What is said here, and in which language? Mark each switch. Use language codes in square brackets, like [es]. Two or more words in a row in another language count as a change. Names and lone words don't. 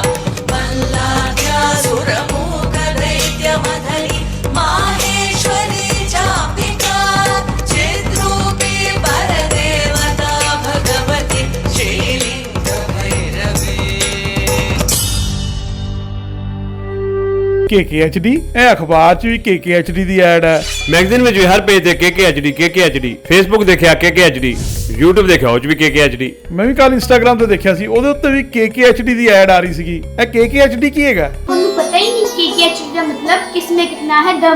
[sa] मल्लाद्यासुरमूकदैत्यमधरी माहेश्वरी चापिका चिद्रूपी परदेवता भगवती श्रीलिंग भैरवी। [pa] KKHD ਇਹ ਅਖਬਾਰ 'ਚ ਵੀ KKHD ਦੀ ਐਡ ਹੈ। ਮੈਗਜ਼ੀਨ ਵਿੱਚ ਵੀ ਹਰ ਪੇਜ ਤੇ KKHD ਫੇਸਬੁੱਕ ਦੇਖਿਆ KKHD YouTube ਦੇਖਿਆ ਉਹ 'ਚ ਵੀ KKHD। ਮੈਂ ਵੀ ਕੱਲ ਇੰਸਟਾਗ੍ਰਾਮ ਤੇ ਦੇਖਿਆ ਸੀ, ਉਹਦੇ ਉੱਤੇ ਵੀ KKHD ਦੀ ਐਡ ਆ ਰਹੀ ਸੀਗੀ। ਇਹ KKHD ਕੀ ਹੈਗਾ? ਤੁਹਾਨੂੰ ਪਤਾ ਹੀ ਨਹੀਂ KKHD ਦਾ ਮਤਲਬ [hi] किसमें कितना है दम।